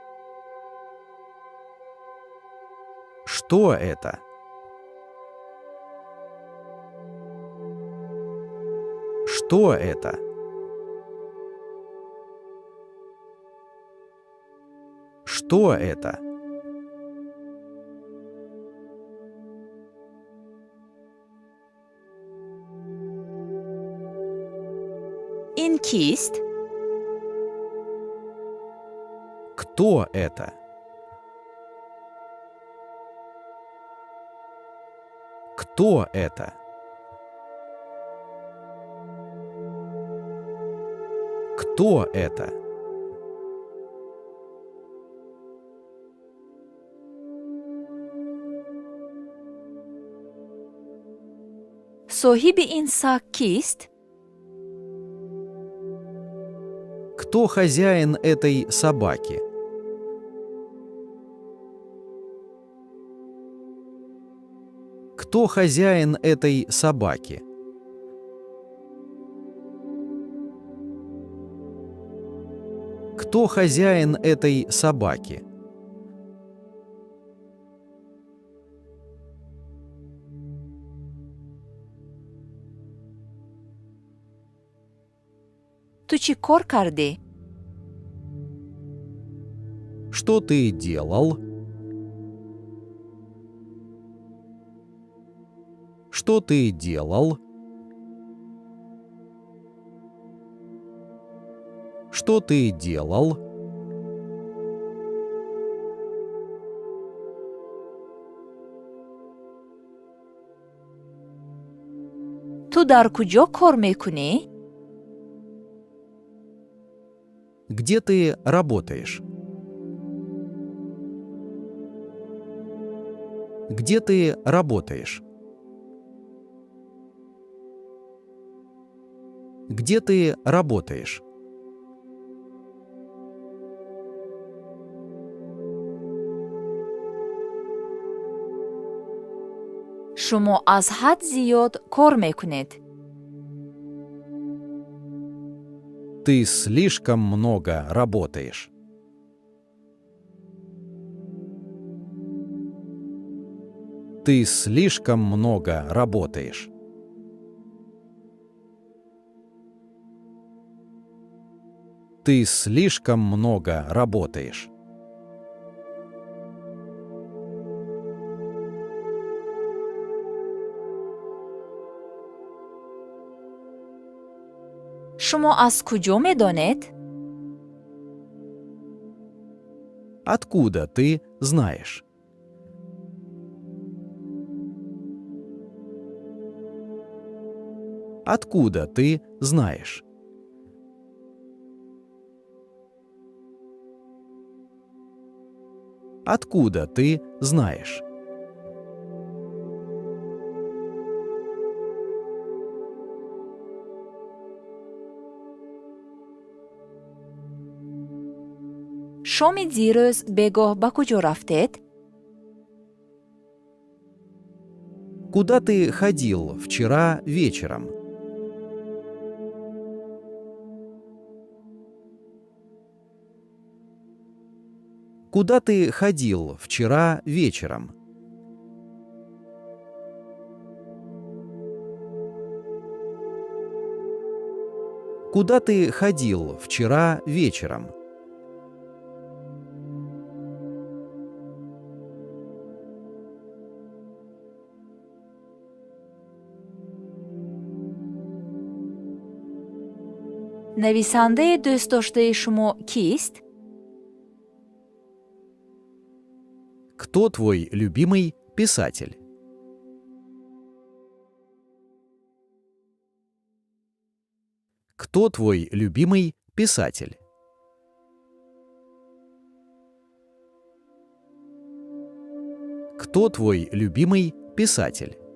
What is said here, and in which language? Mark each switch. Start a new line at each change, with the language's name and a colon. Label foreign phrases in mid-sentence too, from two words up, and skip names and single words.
Russian: Что это? Что это? Что это?
Tajik: ин кист?
Russian: Кто это? Кто это? Кто это?
Tajik: соҳиби ин саг кист?
Russian: Кто хозяин этой собаки? Кто хозяин этой собаки? Кто хозяин этой собаки?
Tajik: ту чӣ кор кардӣ?
Russian: Что ты делал? Что ты делал? Что ты делал?
Tajik: ту дар куҷо кор мекунӣ?
Russian: Где ты работаешь? Где ты работаешь? Где ты работаешь?
Tajik: шумо аз ҳад зиёд кор мекунед.
Russian: Ты слишком много работаешь. Ты слишком много работаешь. Ты слишком много работаешь.
Tajik: шумо аз куҷо медонед?
Russian: Откуда ты знаешь? Откуда ты знаешь? Откуда ты знаешь?
Tajik: шоми дирӯз бегоҳ ба куҷо рафтед?
Russian: Куда ты ходил вчера вечером? Куда ты ходил вчера вечером? Куда ты ходил вчера вечером?
Tajik: нависанда дӯст дошта шумо кист?
Russian: Кто твой любимый писатель? Кто твой любимый писатель? Кто твой любимый писатель?